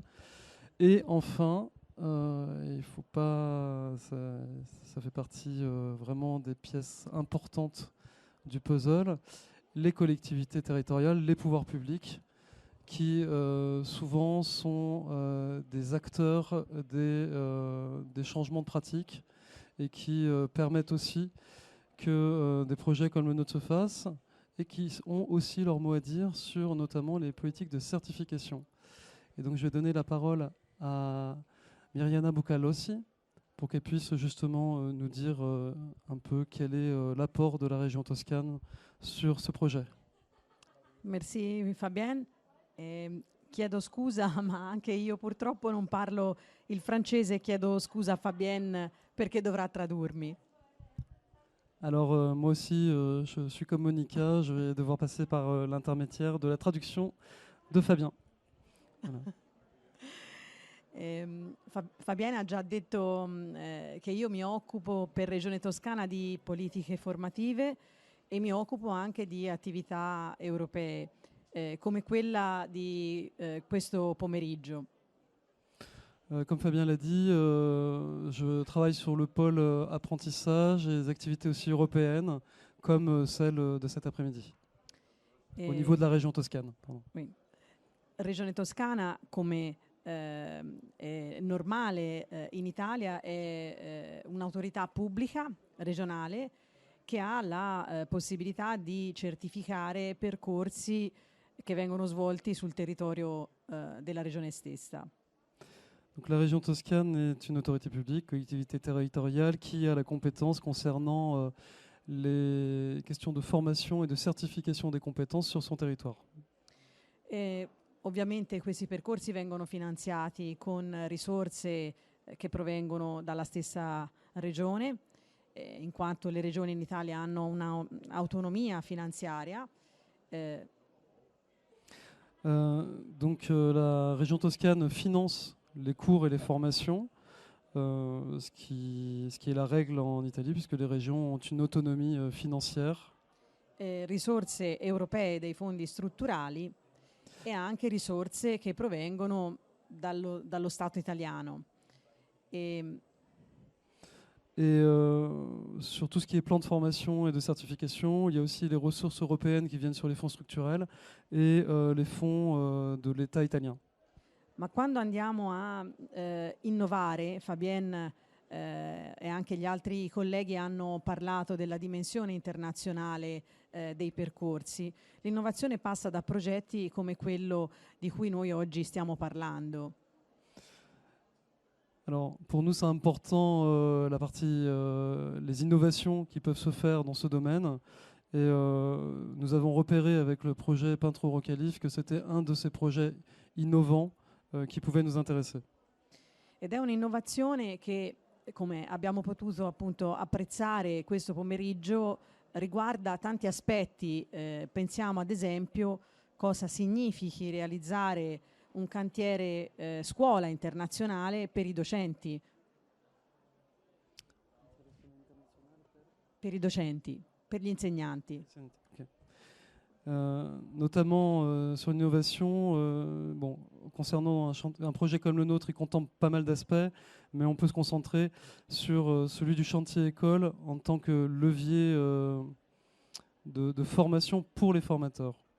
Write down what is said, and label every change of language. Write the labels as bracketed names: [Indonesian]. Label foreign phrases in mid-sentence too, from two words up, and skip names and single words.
[French] Et enfin, il faut pas, ça fait partie vraiment des pièces importantes du puzzle, les collectivités territoriales, les pouvoirs publics, qui souvent sont des acteurs des changements de pratiques et qui permettent aussi que des projets comme le nôtre se fassent et qui ont aussi leur mot à dire sur notamment les politiques de certification. Et donc je vais donner la parole à Mirjana Bucalossi pour qu'elle puisse justement nous dire un peu quel est l'apport de la région Toscane sur ce projet. Merci Fabienne. [Italian] Chiedo scusa, ma anche io purtroppo non parlo il francese, chiedo scusa a Fabienne perché dovrà tradurmi. [French] Alors moi aussi, je suis comme Monica, je vais devoir passer par l'intermédiaire de la traduction de Fabien. Voilà. [Italian] Fabienne ha già detto che io mi occupo per Regione Toscana di politiche formative e mi occupo anche di attività europee, come quella di questo pomeriggio. [French] Comme Fabien l'a dit, je travaille sur le pôle apprentissage et des activités aussi européennes, comme celle de cet après-midi, au niveau de la région Toscane. Pardon. Oui. [Italian] Regione Toscana, come è normale in Italia, è un'autorità pubblica regionale che ha la possibilità di certificare percorsi che vengono svolti sul territorio della regione stessa. [French] Donc la région Toscane est une autorité publique, collectivité territoriale, qui a la compétence concernant les questions de formation et de certification des compétences sur son territoire. [Italian] E ovviamente questi percorsi vengono finanziati con risorse che provengono dalla stessa regione, in quanto le regioni in Italia hanno un'autonomia finanziaria. [French] Donc la région Toscane finance les cours et les formations, ce qui est la règle en Italie, puisque les régions ont une autonomie financière. [Italian] Risorse europee dei fondi strutturali e anche risorse che provengono dallo Stato italiano. [French] Et sur tout ce qui est plan de formation et de certification, il y a aussi les ressources européennes qui viennent sur les fonds structurels et les fonds de l'État italien. [Italian] Ma quando andiamo a innovare, Fabienne e anche gli altri colleghi hanno parlato della dimensione internazionale dei percorsi, l'innovazione passa da progetti come quello di cui noi oggi stiamo parlando. [French] Alors, pour nous, c'est important la partie, les innovations qui peuvent se faire dans ce domaine. Et nous avons repéré avec le projet Peintre Eurocalif que c'était un de ces projets innovants qui pouvait nous intéresser. [Italian] Ed è un'innovazione che, come abbiamo potuto appunto apprezzare questo pomeriggio, riguarda tanti aspetti. Pensiamo ad esempio cosa significhi realizzare un cantiere scuola internazionale per i docenti. Per gli insegnanti. [French] Notamment sur l'innovation, concernant un projet comme le nôtre, il contemple pas mal d'aspects, mais on peut se concentrer sur celui du chantier école en tant que levier de formation pour les formateurs.